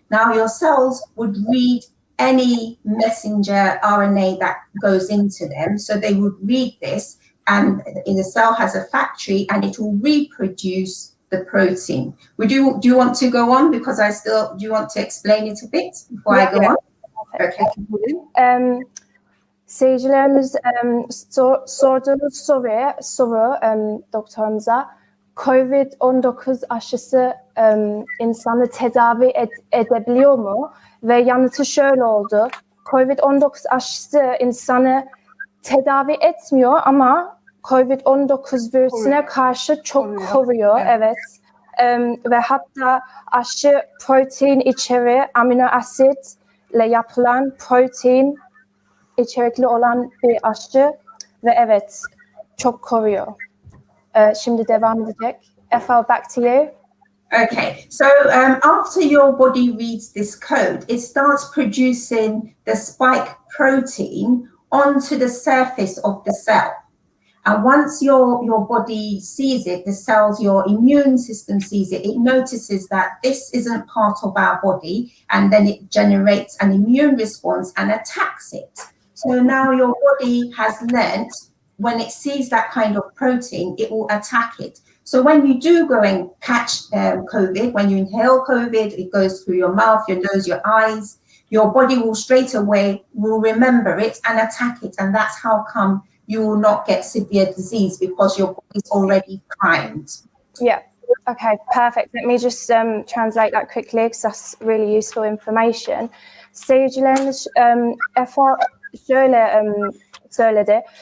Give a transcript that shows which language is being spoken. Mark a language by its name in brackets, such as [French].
[English] Now your cells would read any messenger RNA that goes into them. So they would read this, and the cell has a factory, and it will reproduce the protein. Do you want to go on? Because do you want to explain it a bit before I go on? Okay. [Turkish] Seyircilerimiz sorduğunuz soru doktorumuza COVID-19 aşısı insanı tedavi edebiliyor mu? Ve yanıtı şöyle oldu. COVID-19 aşısı insanı tedavi etmiyor ama COVID-19 virüsüne karşı çok koruyor. Evet. ve hatta aşı protein içeri amino asitle yapılan protein içerikli olan bir aşı ve evet çok koruyor. Şimdi devam edecek. Efal, [English] back to you. Okay, so after your body reads this code, it starts producing the spike protein onto the surface of the cell. And once your body sees it, the cells, your immune system sees it, it notices that this isn't part of our body, and then it generates an immune response and attacks it. So now your body has learnt when it sees that kind of protein, it will attack it. So when you do go and catch COVID, when you inhale COVID, it goes through your mouth, your nose, your eyes, your body will straight away will remember it and attack it. And that's how come you will not get severe disease, because your body is already primed. Yeah. Okay, perfect. Let me just translate that quickly because that's really useful information. [Turkish] Seyircilerimiz Efa şöyle söyledi.